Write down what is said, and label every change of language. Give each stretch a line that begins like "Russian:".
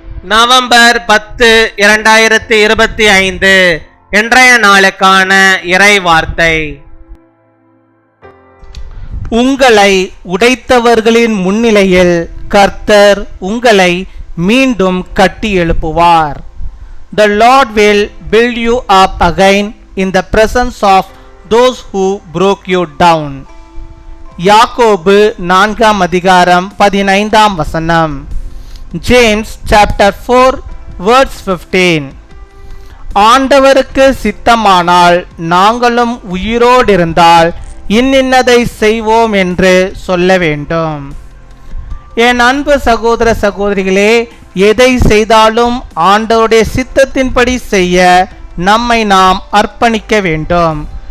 Tamil: November 10, 2025 இன்றைய நாளுக்கான இறை வார்த்தை. உங்களை உடைத்தவர்களின் முன்னிலையில் கர்த்தர் உங்களை மீண்டும் கட்டி எழுப்புவார்.
English: The Lord will build you up again in the presence of those who broke you down.
Tamil: யாக்கோபு 4 அதிகாரம் 15
English: James chapter 4 verse 15.
Tamil: ஆண்டவருக்கு சித்தமானால் நாங்களும் உயிரோடிருந்தால் இன்னின்னதை செய்வோம் என்று சொல்ல வேண்டும். என் அன்பு சகோதர சகோதரிகளே, எதை செய்தாலும் ஆண்டவருடைய சித்தத்தின்படி செய்ய நம்மை நாம் அர்ப்பணிக்க வேண்டும்.